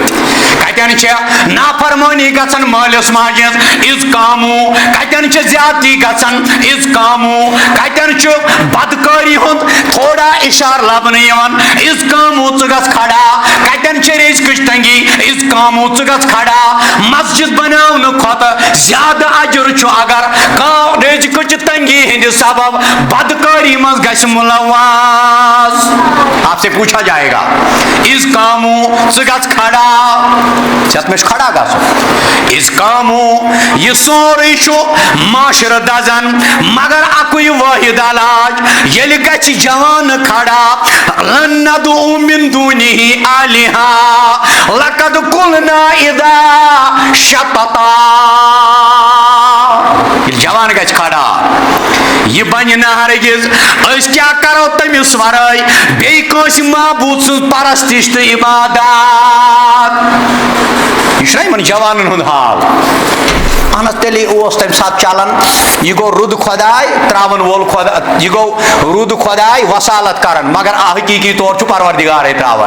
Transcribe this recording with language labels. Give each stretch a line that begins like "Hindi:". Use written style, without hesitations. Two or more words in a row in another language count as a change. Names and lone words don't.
Kashmiri: کتٮ۪ن چھےٚ نافرمٲنی گژھان مٲلِس ماجہِ ہٕنٛز از کامو, کتٮ۪ن چھِ زیادتی گژھان از کامو, کتٮ۪ن چھُ بدکٲری ہُنٛد تھوڑا اشارٕ لبنہٕ یِوان از کامو ژٕ گژھ کھڑا, کتٮ۪ن چھِ رزقٕچ تنگی از کامو ژٕ گژھ کھڑا. مسجد بناونہٕ کھۄتہٕ زیادٕ اجر چھُ اگر کانٛہہ رزقٕچ تنگی ہٕنٛدِ سبب بدکٲری منٛز گژھِ ملوث.
Urdu: آپ سے پوچھا جائے گا
Kashmiri: از کامو ژٕ گژھ کھڑا, ژےٚ مےٚ چھُ کھڑا گژھُن. از کامو یہ سورُے چھُ معاشرٕ دزان مگر اکُے وٲحد علاج ییٚلہِ گژھِ جوان کھڑا.
Arabic: لن ندعو من دونه آلهة لقد قلنا اذا شططا.
Kashmiri: جوان گژھِ کھڑا, یہ بنہِ نہٕ ہرگز أسۍ کیٛاہ کرو تٔمِس ورٲے بیٚیہِ کٲنٛسہِ معبوٗد سٕنٛز پرستش تہٕ عبادات. یہ چھُنہ یِمن جوانن ہُنٛد حال. اہن حظ تیٚلے اوس تمہِ ساتہٕ چلان, یہ گوٚو رُد خۄداے تراون وول خۄدا, یہ گوٚو رُد خۄداے وصالت کران مگر حقیقی طور چھُ پروردگارے تراون.